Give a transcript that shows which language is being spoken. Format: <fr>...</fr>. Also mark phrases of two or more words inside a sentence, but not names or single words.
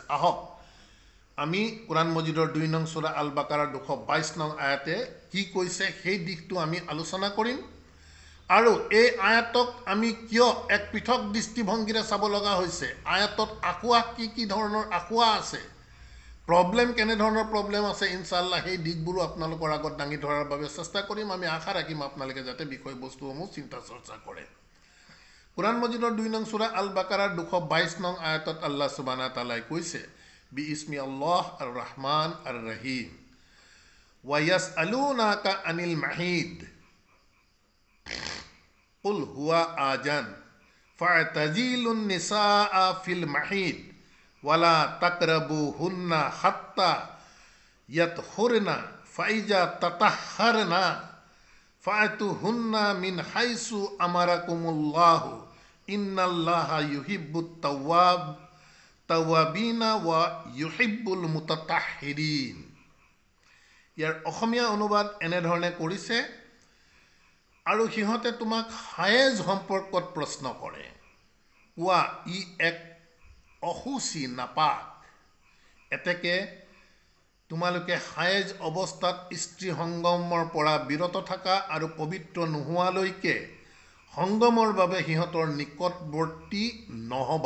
<as>আহক আমি কোৰাণ মজিদৰ 2 নং সূৰা আল বাকাৰাৰ 222 নং আয়াতে কি কৈছে সেই দিশটো আমি আলোচনা কৰিম, আৰু এই আয়াতক আমি কিয় এক পৃথক দৃষ্টিভংগীৰে চাব লগা হৈছে, আয়াতত আখুৱা কি ধৰণৰ আখুৱা আছে, প্ৰব্লেম কেনেধৰণৰ প্ৰব্লেম আছে, ইনশাআল্লাহ সেই দিশবোৰো আপোনালোকৰ আগত দাঙি ধৰাৰ বাবে চেষ্টা কৰিম। আমি আশা ৰাখিম আপোনালোকে যাতে বিষয়বস্তুসমূহ চিন্তা চৰ্চা কৰে। কোৰাণ মজিদৰ 2 নং সূৰা আল বাকাৰাৰ 222 নং আয়াতত</as> <ar>الله سبحانه تعالى</ar> <as>কৈছে,</as> <ar>بسم الله الرحمن الرحيم ويسألونك عن المحيض قل هو أذى فاعتزلوا النساء في المحيض ولا تقربوهن حتى يطهرن فإذا تطهرن فأتوهن من حيث أمركم الله إن الله يحب التوابين ويحب المتطهرين.</ar> <as>ইয়াৰ অসমীয়া অনুবাদ এনেধৰণে কৰিছে, আৰু সিহঁতে তোমাক হায়েজ সম্পৰ্কত প্ৰশ্ন কৰে, কোৱা ই এক অসুচি নাপাক, এতেকে তোমালোকে হায়েজ অৱস্থাত স্ত্ৰী সংগমৰ পৰা বিৰত থাকা আৰু পবিত্ৰ নোহোৱালৈকে সংগমৰ বাবে সিহঁতৰ নিকটৱৰ্তী নহবা।</as>